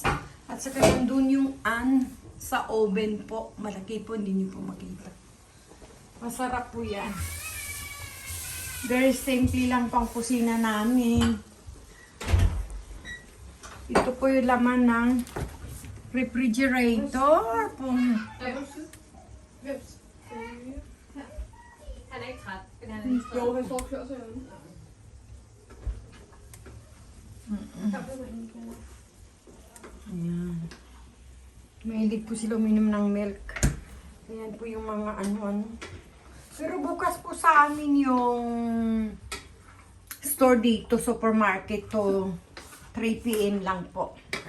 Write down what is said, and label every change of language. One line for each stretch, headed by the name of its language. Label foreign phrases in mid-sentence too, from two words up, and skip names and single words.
Filipino: At saka nandun yung sa oven po. Malaki po, hindi niyo po makita. Masarap po yan.
English: Very simple
Filipino: lang pang kusina namin. Ito po yung laman ng refrigerator.
Danish: Han er ikke træt, men han er Jo, lidt træt. han står og klør sig hjemme.
Filipino: Ayan. Mahilig po sila uminom ng milk. Ayan po yung mga ano-ano. Pero bukas po sa amin yung store dito, supermarket to 3 PM lang po.